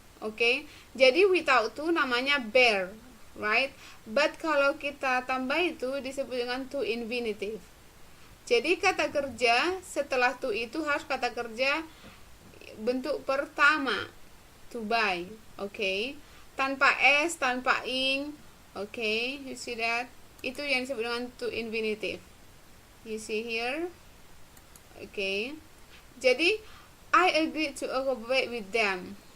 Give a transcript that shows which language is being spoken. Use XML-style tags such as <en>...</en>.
<en>Okay?</en> <id>Jadi without to namanya bare, right? But kalau kita tambah itu disebut dengan to infinitive. Jadi kata kerja setelah to itu harus kata kerja bentuk pertama, to buy.</id> <en>Okay?</en> <id>Tanpa s, tanpa ing.</id> <en>Okay? You see that?</en> <id>Itu yang disebut dengan to infinitive.</id> <en>You see here? Okay.</en> <id>Jadi</id> <en>I agree to cooperate with them.</en>